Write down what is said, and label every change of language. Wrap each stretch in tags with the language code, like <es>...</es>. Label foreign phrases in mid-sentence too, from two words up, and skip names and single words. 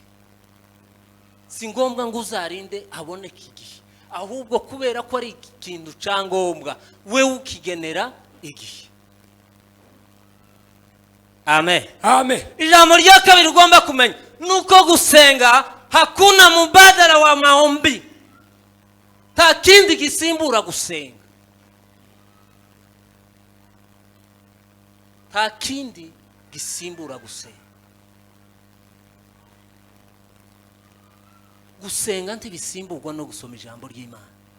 <rw>Si ngombwa ngo uzarinde haboneke igihe, ahubwo kubera ko ari ikintu cyangombwa wewe ukigenera igihe. Amen. Amen. Ijambo rya kabiri ugomba kumenya nuko gusenga</rw> <sw>hakuna mubadala wa maombi.</sw> <rw>Nta kindi gisimbura gusenga. Nta kindi gisimbura gusenga. Gusenga ntibisimburwa no gusoma ijambo ry'Imana.</rw>